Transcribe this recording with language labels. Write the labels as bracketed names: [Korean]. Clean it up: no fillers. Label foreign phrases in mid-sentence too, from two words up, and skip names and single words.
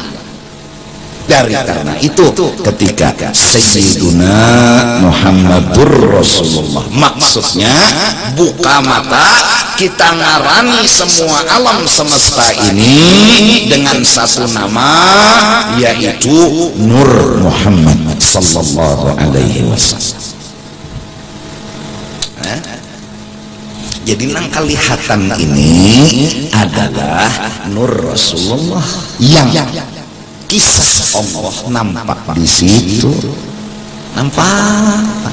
[Indonesian] Karena itu ketika Sayyiduna Muhammadur Rasulullah, maksudnya buka mata, kita ngarani semua alam semesta ini dengan satu nama, yaitu Nur Muhammad [Arabic] صلى الله عليه وسلم. [Banjar] Jadi nang kelihatan ini adalah Nur Rasulullah yang kisah Allah nampak di situ, nampak.